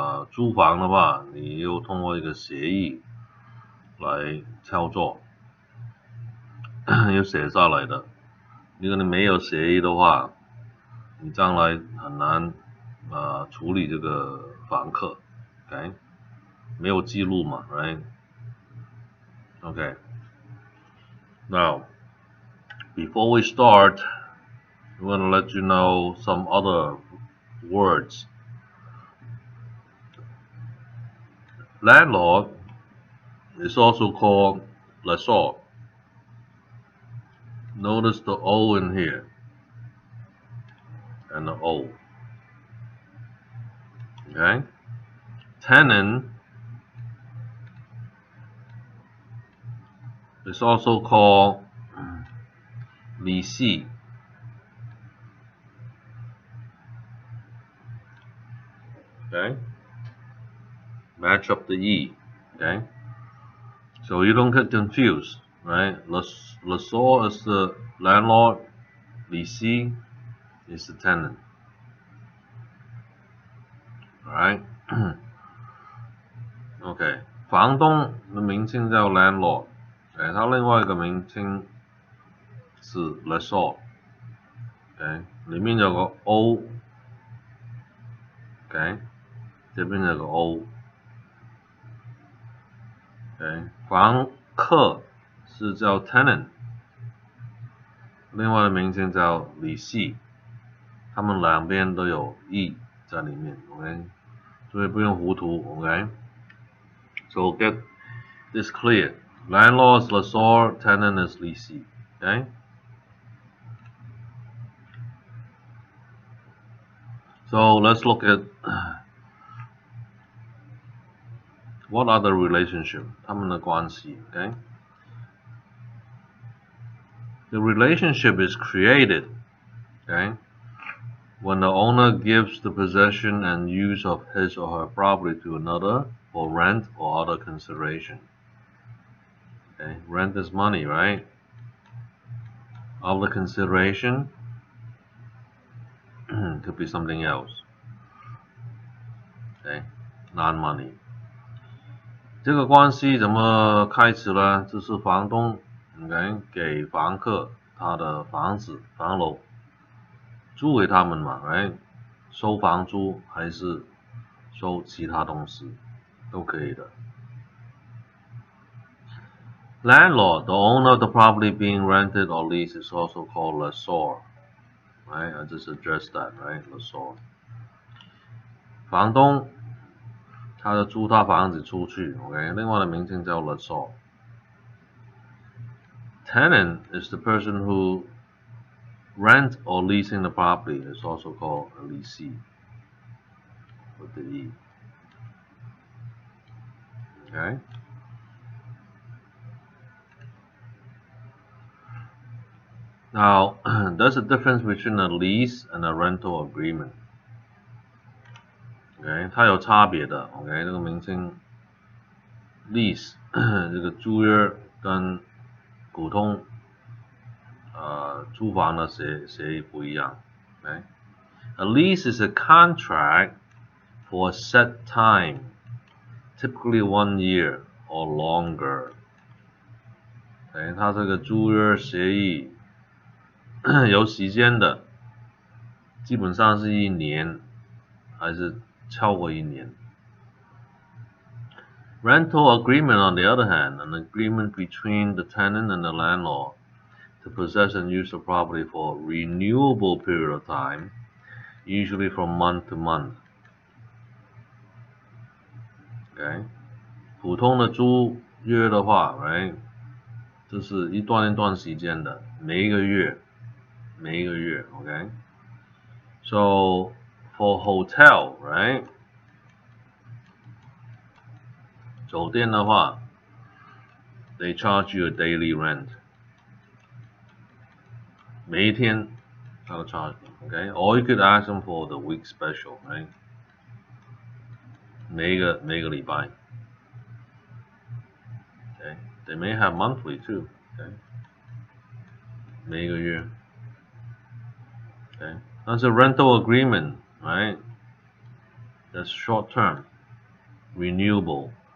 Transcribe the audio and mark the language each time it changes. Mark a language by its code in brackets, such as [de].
[zh] 租房的话，你又通过一个协议来操作，又写下来的。如果你没有协议的话，你将来很难处理这个房客 ，OK？没有记录嘛 ，right？ [en] Okay. Now, before we start, I'm going to let you know some other words. Landlord is also called lessor. Notice the O in here and the O. Okay? Tenant is also called lessee. Okay? Match up the E. Okay? So you don't get confused, right? Lessor is the landlord, lessee is the tenant. Alright? [zh] OK， 房东的名称叫 landlord， 它另外一个名称是 lessor， 里面有个 O， 这边有个 O，房客是叫 tenant， 另外的名称叫 lessee， 他们两边都有 E 在里面 ，OK， 所以不用糊涂 ，OK。 [en] So get this clear. Landlord is lessor, tenant is lessee. Okay? So let's look at what are the relationship, [zh] 他们的关系 [en] okay? The relationship is created, okay, when the owner gives the possession and use of his or her property to another for rent or other consideration. Okay, rent is money, right? Other consideration could be something else. Okay, non-money. [zh] 这个关系怎么开始呢？就是房东给房客他的房子房楼租给他们嘛 ，right？收房租还是收其他东西都可以的。 [en] Landlord, the owner of the property being rented or leased, is also called lessor. Right? I just addressed that, right? Lessor. [zh] 房东他就租他房子出去 ，OK？另外的名称叫 lessor。 [en] Tenant is the person who rent or leasing the property, is also called a lessee with the E. Okay? Now, there's a difference between a lease and a rental agreement. [zh] OK， 它有差别的。 OK， 这个名称 lease 这个租约跟普通租房的协议不一样。 [en] OK， a lease is a contract for a set time, typically 1 year or longer. [zh] OK， 它这个租约协议有时间的，基本上是1年，还是超过1年。 [en] Rental agreement, on the other hand, an agreement between the tenant and the landlord to to possess and use the property for a renewable period of time, usually from month to month. [zh] Okay， 普通的租约的话 ，right， 这是一段一段时间的，每一个月，OK。 [en] So for hotel, right， [zh] 酒店的话 [en] ，they charge you a daily rent， [zh] 每一天他的 [en] charge， OK，or you could ask them for the week special， right， [zh] 每一个礼拜 [en] ，OK，they may have monthly too， OK， [zh] 每一个月 [en] ，OK， [zh] 但是 [en] rental agreement, right， that's short term, renewable.